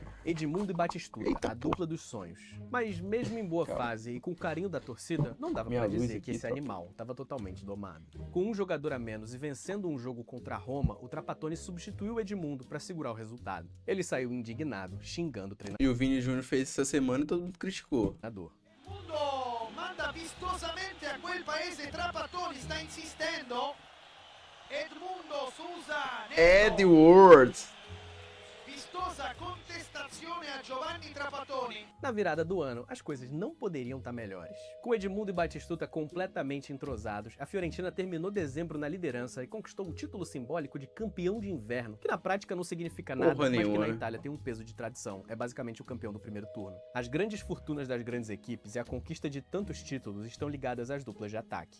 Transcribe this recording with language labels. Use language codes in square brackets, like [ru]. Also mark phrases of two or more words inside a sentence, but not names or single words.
[pt] Edmundo e Batistuta, a dupla dos sonhos. Mas mesmo em boa fase e com o carinho da torcida, não dava para dizer que esse animal estava totalmente domado. Com um jogador a menos e vencendo um jogo contra a Roma, o Trapattoni substituiu o Edmundo para segurar o resultado. Ele saiu indignado, xingando o treinador. E o Vini Júnior fez essa semana e todo mundo criticou. [it] Mundo manda vistosamente a quel paese, Trapattoni sta insistendo. Edmundo Souza Edward. Vistosa contestazione a Giovanni Trapattoni. [pt] Na virada do ano, as coisas não poderiam estar melhores. Com Edmundo e Batistuta completamente entrosados, a Fiorentina terminou dezembro na liderança e conquistou o título simbólico de campeão de inverno, que na prática não significa nada, mas que na Itália tem um peso de tradição. É basicamente o campeão do primeiro turno. As grandes fortunas das grandes equipes e a conquista de tantos títulos estão ligadas às duplas de ataque.